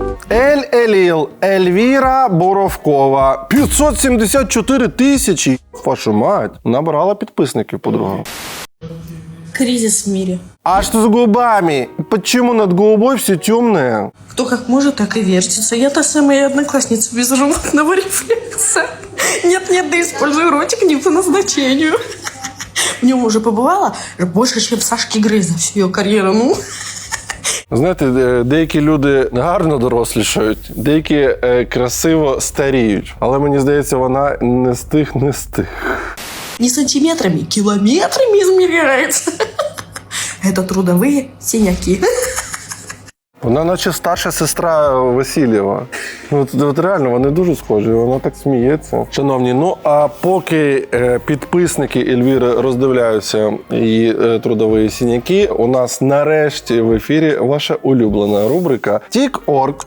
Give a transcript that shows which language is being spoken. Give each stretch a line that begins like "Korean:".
Ukrainian: Ель-Еліл, Ельвіра Боровкова. 574 тисячі.
Russian: Вашу мать.
Ukrainian: Набрала підписників, подруга.
Russian: Кризис в мире. А что с губами? Почему над голубой все темное? Кто как может, так и вертится. Я та самая одноклассница без животного рефлекса. Нет-нет, да использую ротик не по назначению. В нем уже побывала больше, чем Сашки Грей за всю ее карьеру. Ну...
Ukrainian: Знаєте, деякі люди гарно дорослішають, деякі красиво старіють. Але мені здається, вона не з тих.
Russian: Не сантиметрами, километрами измеряется. Это трудовые синяки.
Ukrainian: Вона наче старша сестра Васильєва. От реально, вони дуже схожі, вона так сміється. Шановні, ну а поки підписники Ельвіри роздивляються її трудові синяки, у нас нарешті в ефірі ваша улюблена рубрика «Тік-орг.